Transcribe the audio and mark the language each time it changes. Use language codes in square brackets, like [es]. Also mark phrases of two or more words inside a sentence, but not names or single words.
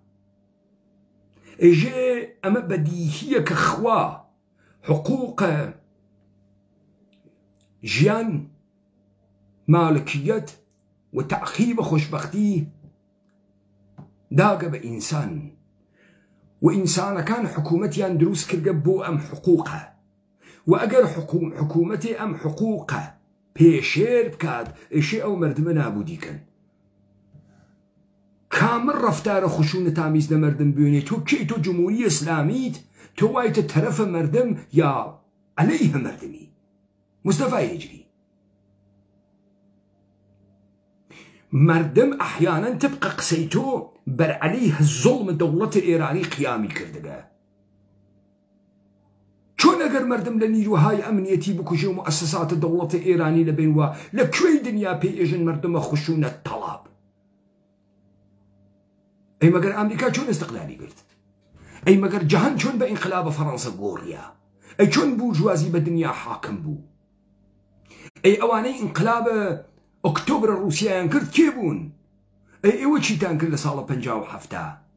[sdh] ئێژێ ئەمە بەدیهیە کە خوا حقوقە ژیان مالکیەت و تعقیب خۆشبەختی داگە بە ئینسان و ئینسانەکان حکوومەتیان دروست کردگە بۆ ئەم حقوقە و ئەگەر حکوومەتی ئەم حقوقە پێشێر بکات ئێشێ ئەو مردمە نابودیکەن کامل ڕەفتارە خشونەت ئامیز لە مردم بوێنێت تۆ کێی تۆ جمهوری ئیسلامیت تۆ وایتە تەرەفە مردم یا عەلەیهە مردمی مستەفای هیجری مردم ئەحیانەن تبقە قسەی تۆ بەرعەلەیه زوڵم دەوڵەتە ئێرانی قیامی کردگە چۆن ئەگەر مردم لە نیروهای ئەمنیەتی بکوژێ و مؤسساتە دەوڵەتە ئێرانی لەبێن وە لە کوێی دنیا پێی ئێژن مردمە خشونەت تەڵاب ئەی مەگەر ئەمریکا چۆن ئستقلالی کرد ئەی مەگەر جەهان چۆن بە ئینقلابە فەڕەنسە گۆڕیا ئەی چۆن بوورژوازی بە دنیا حاکم بوو ئەی ئەوانەی ئینقلابە ئۆکتۆبرە ڕووسیایان کرد کێ بوون ئەی ئێوە چیتان کرد لە ساڵە 57